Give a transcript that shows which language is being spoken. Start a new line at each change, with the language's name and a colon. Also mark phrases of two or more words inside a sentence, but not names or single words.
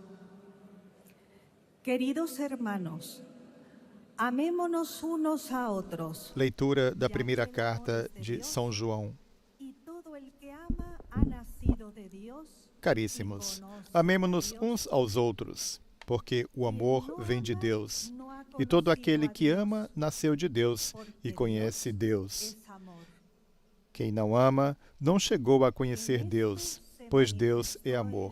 Spanish: Queridos hermanos, amémonos unos a otros.
Portuguese: Leitura da primeira carta de São João.
Spanish: Y todo el que ama ha nacido de Dios.
Portuguese: Caríssimos, amemo-nos uns aos outros, porque o amor vem de Deus. E todo aquele que ama nasceu de Deus e conhece Deus. Quem não ama não chegou a conhecer Deus, pois Deus é amor.